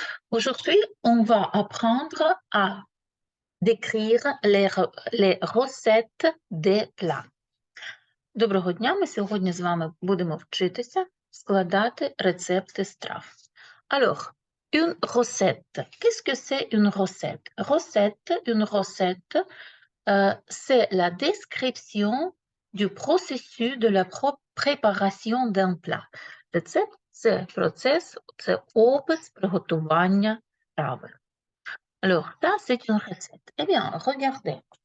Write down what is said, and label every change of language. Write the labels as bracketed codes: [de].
[fr] Aujourd'hui, on va apprendre à décrire les recettes des plats. [uk] Доброго дня! Ми сьогодні з вами будемо вчитися складати рецепти страв. [fr] Alors, une recette. Qu'est-ce que c'est une recette? Une recette, c'est la description du processus de la préparation d'un plat. [uk] Рецепт – це процес, це опис приготування страви. [fr] Alors, ça, c'est une recette. Eh bien, regardez.